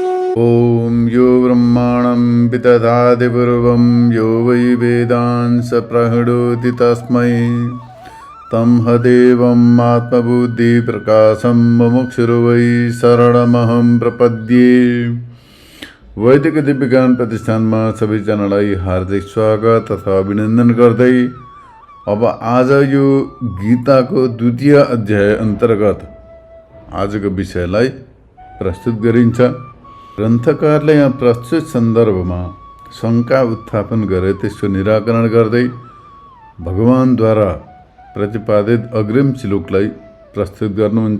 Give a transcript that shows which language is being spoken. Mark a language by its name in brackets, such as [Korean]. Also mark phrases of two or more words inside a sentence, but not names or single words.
[Sanskrit] ॐ यो ब्रह्माणं विदधाति पूर्वं यो वै वेदांस प्रहिणोति तस्मै तं हदेवम् आत्मबुद्धिप्रकाशं मुमुक्षुर् वै शरणमहं प्रपद्ये। [Nepali] वैदिक दिव्यज्ञान प्रतिष्ठानमा सबैजनालाई हार्दिक स्वागत तथा अभिनन्दन गर्दै अब आज यो गीताको द्वितीय अध्याय अन्तर्गत आजको विषयलाई प्रस्तुत गरिन्छ। ग्रन्थकारले यहाँ प्रस्तुत सन्दर्भमा शङ्का उत्थापन गरे त्यसको निराकरण गर्दै भगवानद्वारा प्रतिपादित अग्रिम श्लोकलाई प्रस्तुत गर्नुहुन्छ।